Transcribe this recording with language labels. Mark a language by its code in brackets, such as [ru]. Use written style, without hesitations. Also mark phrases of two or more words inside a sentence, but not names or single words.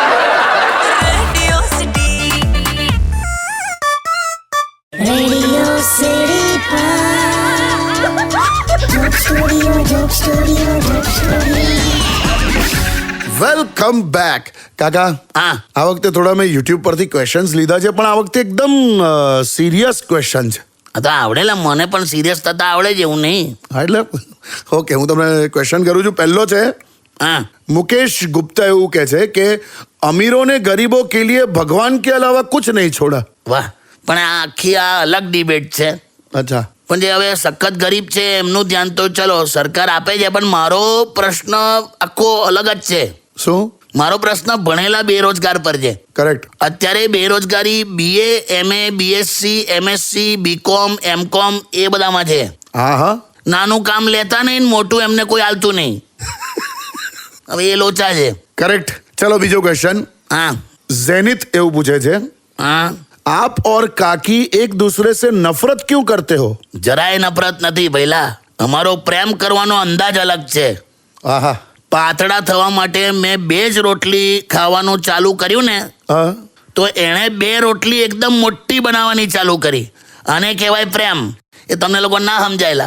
[en] Radio City Joke Studio, Joke Studio, Joke Studio. welcome back [gu] કાકા. હા, આ વખતે થોડા મેં યુટ્યુબ પરથી ક્વેશ્ચન્સ લીધા છે, પણ આ વખતે એકદમ સિરિયસ ક્વેશ્ચન છે. આ તો આવડેલા, મને પણ સિરિયસ થતા આવડે છે, એવું નહીં. હા, એટલે ઓકે, હું તમને ક્વેશ્ચન કરું છું. પહેલો છે, હા, [hi] मुकेश गुप्ता [gu] એવું કહે છે કે [hi] अमीरों ने गरीबों के लिए भगवान के अलावा कुछ नहीं छोड़ा. [gu] વાહ. પણ આ આખી આ અલગ ડિબેટ છે. અચ્છા. પણ જે હવે સખત ગરીબ છે એમનું ધ્યાન તો ચલો સરકાર આપે છે, પણ મારો પ્રશ્ન આખો અલગ જ છે. શું? મારો પ્રશ્ન ભણેલા બેરોજગાર પર છે. કરેક્ટ. અત્યારે બેરોજગારી BA, MA, BSc, MSc, BCom, MCom એ બધામાં છે. હા હા. નાનું કામ લેતા નહીં, મોટું એમને કોઈ હાલતું નહીં. હવે એ લોચા છે. કરેક્ટ. ચલો બીજો ક્વેશ્ચન. હા, ઝેનિત એવું પૂછે છે, હા. [hi] आप और काकी एक दूसरे से नफरत क्यों करते हो? [gu] જરાય નફરત નથી ભઈલા. અમારો પ્રેમ કરવાનો અંદાજ અલગ છે. આહા. પાતળા થવા માટે મેં 2 જ રોટલી ખાવાનું ચાલુ કર્યું ને, હા. તો એણે 2 રોટલી એકદમ મોટી બનાવવાની ચાલુ કરી. આને કહેવાય પ્રેમ. એ તમને લોકો ના સમજાયેલા.